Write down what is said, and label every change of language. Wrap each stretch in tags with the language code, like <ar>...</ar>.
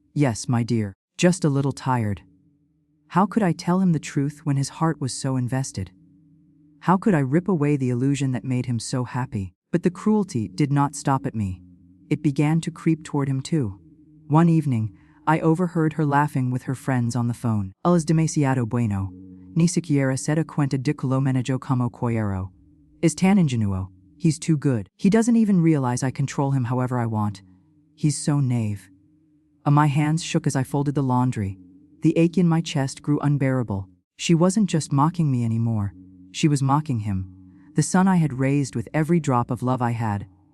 <en>Yes, my dear, just a little tired. How could I tell him the truth when his heart was so invested? How could I rip away the illusion that made him so happy? But the cruelty did not stop at me. It began to creep toward him too. One evening, I overheard her laughing with her friends on the phone.</en> <es>Él es demasiado bueno. Ni siquiera se da cuenta de que lo manejo como quiero. Is tan ingenuo.</es> <en>He's too good. He doesn't even realize I control him however I want. He's so naive. My hands shook as I folded the laundry. The ache in my chest grew unbearable. She wasn't just mocking me anymore. She was mocking him, the son I had raised with every drop of love I had.</en>